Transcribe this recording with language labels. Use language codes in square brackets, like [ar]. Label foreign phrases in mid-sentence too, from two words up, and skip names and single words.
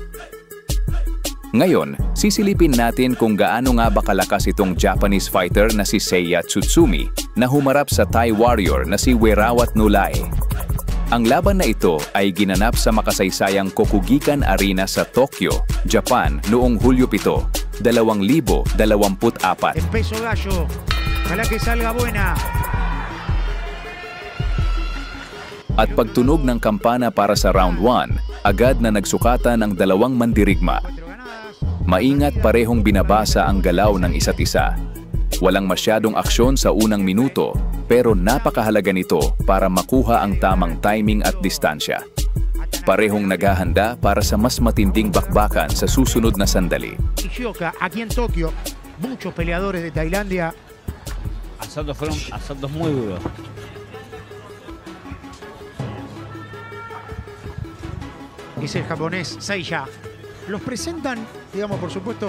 [tl] Ngayon, sisilipin natin kung gaano nga ba kalakas itong [en] Japanese fighter [tl] na si Seiya Tsutsumi na humarap sa [en] Thai warrior [tl] na si Werawat Nulai. Ang laban na ito ay ginanap sa makasaysayang Kokugikan Arena sa Tokyo, Japan noong Hulyo 7, 2024. [es] El peso gallo, ojalá que salga buena. [tl] At pagtunog ng kampana para sa round 1, agad na nagsukatan ang dalawang mandirigma. Maingat parehong binabasa ang galaw ng isa't isa. Walang masyadong aksyon sa unang minuto, pero napakahalaga nito para makuha ang tamang timing at distansya. Parehong naghahanda para sa mas matinding bakbakan sa susunod na sandali. [es] Aquí en Tokio, muchos peleadores de Tailandia. Asaltos fueron asaltos muy duros. Es el japonés Seiya. Los presentan, digamos, por supuesto,